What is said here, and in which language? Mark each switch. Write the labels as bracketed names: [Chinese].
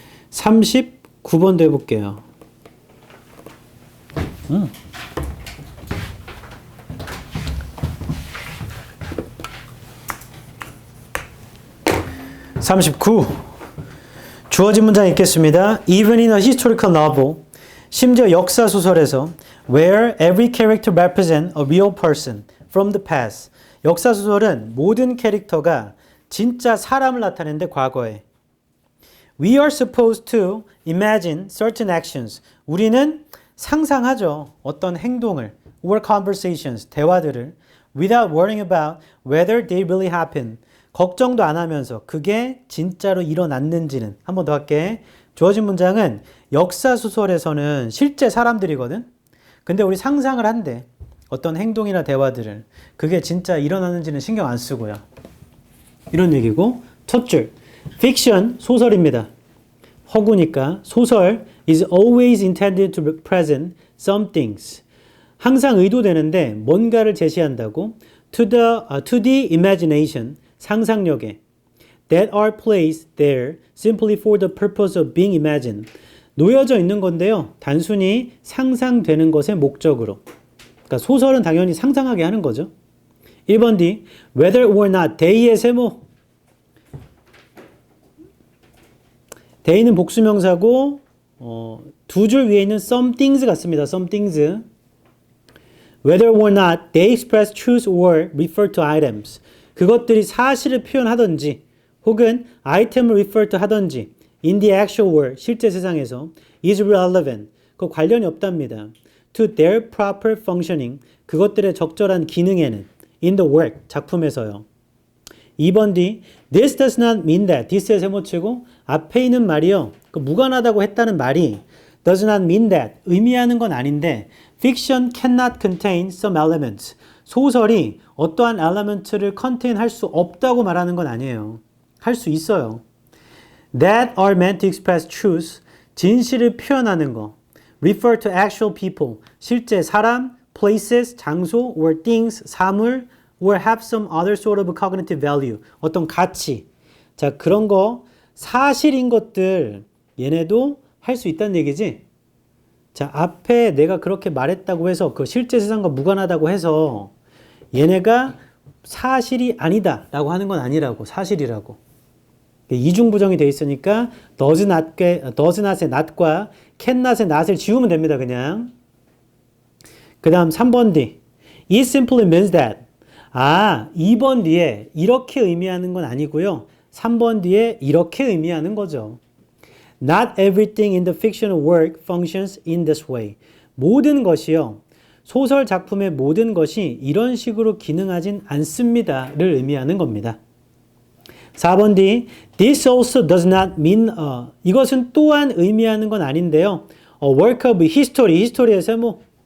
[Korean] 39번도 해볼게요. 39. 주어진 문장 읽겠습니다. [English] Even in a historical novel, [Korean] 심지어 역사 소설에서 [English] where every character represents a real person from the past. [Korean] 역사 소설은 모든 캐릭터가 진짜 사람을 나타내는데 과거에. [English] We are supposed to imagine certain actions. [Korean] 우리는 상상하죠. 어떤 행동을 [English] or conversations, [Korean] 대화들을 [English] without worrying about whether they really happen. [Korean] 걱정도 안 하면서 그게 진짜로 일어났는지는. 한 번 더 할게. 주어진 문장은 역사 소설에서는 실제 사람들이거든. 근데 우리 상상을 한대. 어떤 행동이나 대화들을. 그게 진짜 일어났는지는 신경 안 쓰고요. 이런 얘기고. 첫 줄. fiction, 소설입니다. 허구니까 소설 [English] is always intended to present some things. [Korean] 항상 의도되는데 뭔가를 제시한다고 [English] to the imagination, [Korean] 상상력에 [English] that are placed there simply for the purpose of being imagined. [Korean] 놓여져 있는 건데요. 단순히 상상되는 것의 목적으로. 그러니까 소설은 당연히 상상하게 하는 거죠. 1번 D. [English] whether or not they의 세모. [Korean] they는 복수명사고 두 줄 위에 있는 some things 같습니다. [English] some things. whether or not they express truth or refer to items. [Korean] 그것들이 사실을 표현하든지 혹은 아이템을 refer to 하든지 [English] in the actual world, [Korean] 실제 세상에서 [English] is relevant. [Korean] 그 관련이 없답니다. [English] to their proper functioning. [Korean] 그것들의 적절한 기능에는 [English] in the work, [Korean] 작품에서요. [English] 2번 D. This does not mean that. [Korean] this의 세모치고 앞에 있는 말이요. 그 무관하다고 했다는 말이 [English] does not mean that. [Korean] 의미하는 건 아닌데 [English] fiction cannot contain some elements. [Korean] 소설이 어떠한 element를 contain 할 수 없다고 말하는 건 아니에요. 할 수 있어요. [English] That are meant to express truth. [Korean] 진실을 표현하는 거. [English] Refer to actual people. [Korean] 실제 사람, [English] places, 장소, or things, 사물, or have some other sort of cognitive value. [Korean] 어떤 가치. 자, 그런 거 사실인 것들 얘네도 할 수 있다는 얘기지. 자, 앞에 내가 그렇게 말했다고 해서 그 실제 세상과 무관하다고 해서 얘네가 사실이 아니다 라고 하는 건 아니라고. 사실이라고. 이중부정이 돼 있으니까 does not의 not과 can not의 not을 지우면 됩니다. 그냥. 그 다음 3번 D. It simply means that. 2번 뒤에 이렇게 의미하는 건 아니고요. 3번 뒤에 이렇게 의미하는 거죠. Not everything in the fictional work functions in this way. 모든 것이요. 소설 작품의 모든 것이 이런 식으로 기능하진 않습니다를 의미하는 겁니다. 4번 D. [English] This also does not mean [Korean] 이것은 또한 의미하는 건 아닌데요. [English] work of history, history의 세모.